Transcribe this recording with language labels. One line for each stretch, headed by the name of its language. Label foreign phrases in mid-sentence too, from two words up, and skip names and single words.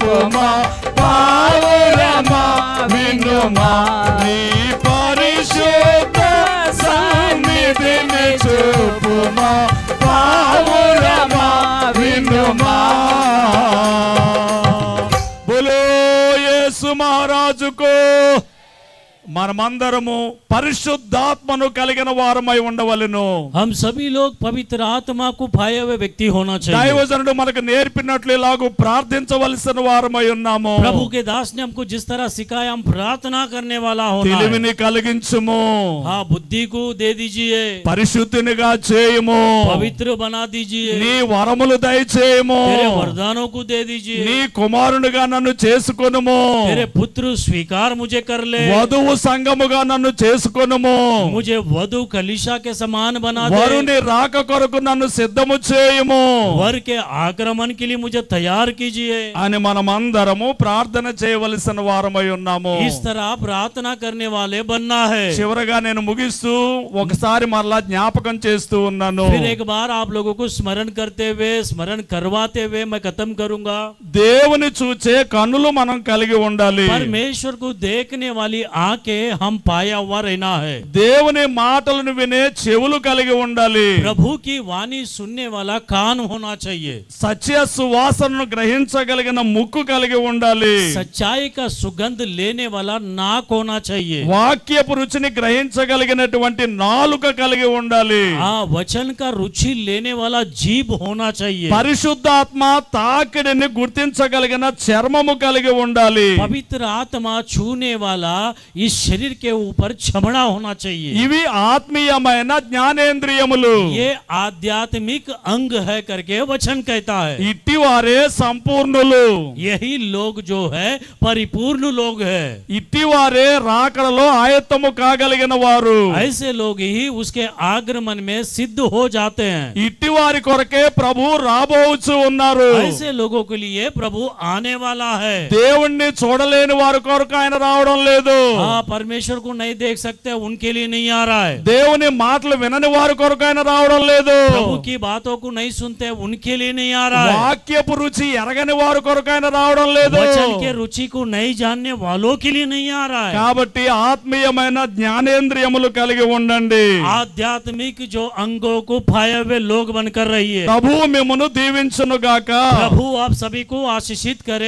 Telugu: వినుమా పావురమా వినుమా నీ పరిశుద్ధ సన్నిధిని చూపుమా పావురమా వినుమా బోలో యేసు మహారాజుకు మనమందరము పరిశుద్ధాత్మను కలిగిన వారమై ఉండవలెను
Hindi: हम सभी लोग पवित्र आत्मा को पाए हुए व्यक्ति होना चाहिए
Telugu: దైవజనుడు మనకు నేర్పినట్లు ఇలాగూ ప్రార్థించవలసిన వారమై ఉన్నాము
Hindi: प्रभु के दास ने हमको जिस तरह सिखाया हम प्रार्थना करने वाला होना है
Telugu: తెలివిని కలిగించుము
Hindi: हाँ बुद्धि को दे दीजिए
Telugu: పరిశుద్ధినిగా చేయుము
Hindi: पवित्र बना दीजिए
Telugu: నీ వరములు దయచేయము
Hindi: तेरे वरदानों को दे दीजिए
Telugu: నీ కుమారునిగా నన్ను చేసుకొనుము
Hindi: तेरे पुत्र स्वीकार मुझे कर ले
Telugu: వధువు సంఘముగా నన్ను చేసుకొనుము
Hindi: मुझे वधु कलीशा के समान बना दे
Telugu: వరుని రాక కొరకు నన్ను సిద్ధము చేయుము
Hindi: वर के आक्रमण के लिए मुझे तैयार कीजिए
Telugu: అని మనమందరము ప్రార్థన చేయవలసిన వారమై ఉన్నాము
Hindi: इस तरह प्रार्थना करने वाले बनना है
Telugu: చివరగా నేను ముగిస్తూ ఒకసారి మరలా జ్ఞాపకం చేస్తూ ఉన్నాను
Hindi: फिर एक बार आप लोगों को स्मरण करते हुए स्मरण करवाते हुए मैं खत्म करूंगा
Telugu: దేవుని చూచే కన్నులు మనం కలిగి ఉండాలి
Hindi: परमेश्वर को देखने वाली आंखें हम पाया हुआ रहना है
Telugu: దేవుని మాటలను వినే చెవులు కలిగి ఉండాలి
Hindi: प्रभु की वाणी सुनने वाला कान होना चाहिए
Telugu: సత్య సువాసనను గ్రహించగలిగిన ముక్కు కలిగి ఉండాలి
Hindi: सच्चाई का सुगंध लेने वाला नाक होना चाहिए
Telugu: వాక్యపు రుచిని గ్రహించగలిగినటువంటి నాలుక కలిగి ఉండాలి
Hindi: हाँ वचन का रुचि लेने वाला जीभ होना चाहिए
Telugu: పరిశుద్ధాత్మ తాకిడిని గుర్తించగలిగిన చర్మము కలిగి ఉండాలి
Hindi: पवित्र आत्मा छूने वाला इस शरीर के ऊपर चमड़ा होना चाहिए
Telugu: ఇవి ఆత్మీయమైన జ్ఞానేంద్రియములు
Hindi: ये आध्यात्मिक अंग है करके वचन कहता है
Telugu: ఇట్టివారే సంపూర్ణులు
Hindi: यही लोग जो है परिपूर्ण लोग है
Telugu: ఇట్టివారే రాకడలో ఆయత్తము కాగలిగిన వారు
Hindi: ऐसे लोग ही उसके आगमन में सिद्ध हो जाते हैं
Telugu: ఇట్టివారి కొరకే ప్రభు రాబోవచ్చు ఉన్నారు
Hindi: ऐसे लोगों के लिए प्रभु आने वाला है
Telugu: దేవుణ్ణి చూడలేని వారి కొరకు ఆయన రావడం లేదు
Hindi: हाँ परमेश्वर को नहीं देख सकते उनके लिए नहीं आ रहा है
Telugu: దేవుని మాటలు వినని వారి కొరకు ఆయన రావడం లేదు
Hindi: प्रभु की बातों को नहीं सुनते उनके लिए नहीं आ रहा है
Telugu: వాక్యపు రుచి ఎరగని వారి కొరకు ఆయన రావడం లేదు
Hindi: वचन के रुचि को नहीं जानने वालों के लिए नहीं आ रहा है
Telugu: కాబట్టి ఆత్మీయమైన జ్ఞానేంద్రియములు కలిగి ఉండండి
Hindi: आध्यात्मिक जो अंगों को पाए हुए लोग बनकर रहिए
Telugu: ప్రభు మిమ్మును దీవించును గాక
Hindi: प्रभु आप सभी को आशीषित करे।